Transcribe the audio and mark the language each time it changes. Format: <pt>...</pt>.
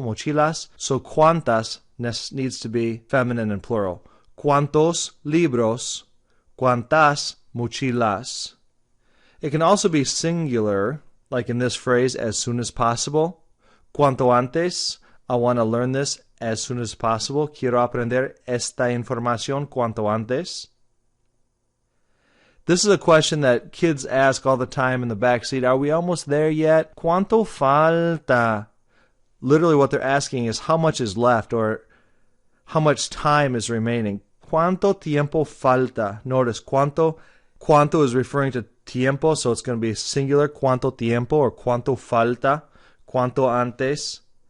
<en>Mochilas. So cuántas needs to be feminine and plural.</en> <es>¿Cuántos libros? ¿Cuántas mochilas?</es> <en>It can also be singular, like in this phrase, as soon as possible. Cuanto antes, I want to learn this as soon as possible.</en> <es>Quiero aprender esta información cuanto antes.</es> <en>This is a question that kids ask all the time in the back seat. Are we almost there yet?</en> <es>¿Cuánto falta?</es> <en>Literally what they're asking is how much is left or how much time is remaining.</en> <es>¿Cuánto tiempo falta?</es> <en>Notice cuánto is referring to tiempo, so it's going to be singular, cuánto tiempo, or cuánto falta, cuánto antes.</en>